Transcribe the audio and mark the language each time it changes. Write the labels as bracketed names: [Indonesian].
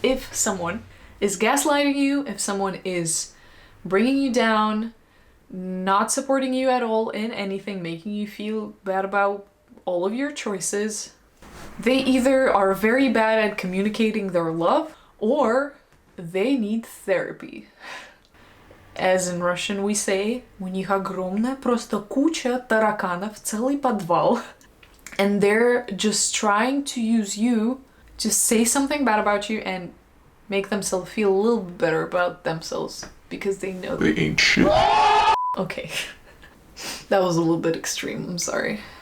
[English] If someone is gaslighting you, if someone is bringing you down, not supporting you at all in anything, making you feel bad about all of your choices, they either are very bad at communicating their love or they need therapy. As in Russian we say, [Russian] у них огромная просто куча тараканов, целый подвал. [English] And they're just trying to use you to say something bad about you and make themselves feel a little better about themselves because they know They ain't shit. Okay. That was a little bit extreme, I'm sorry.